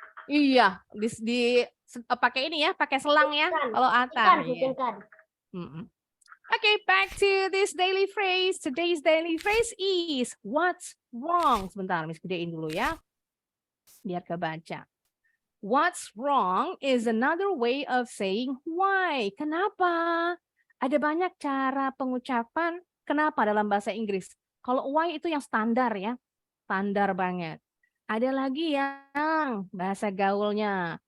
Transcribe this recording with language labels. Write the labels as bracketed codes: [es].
[id] Iya, pakai ini ya, pakai selang ya kalau Atar. [en] Okay, back to this daily phrase. Today's daily phrase is what's wrong. [id] Sebentar, Miss gedein dulu ya. Biar kebaca. [en] What's wrong is another way of saying why. [id] Kenapa? Ada banyak cara pengucapan kenapa dalam bahasa Inggris. Kalau why itu yang standar ya. Standar banget. Ada lagi yang bahasa gaulnya.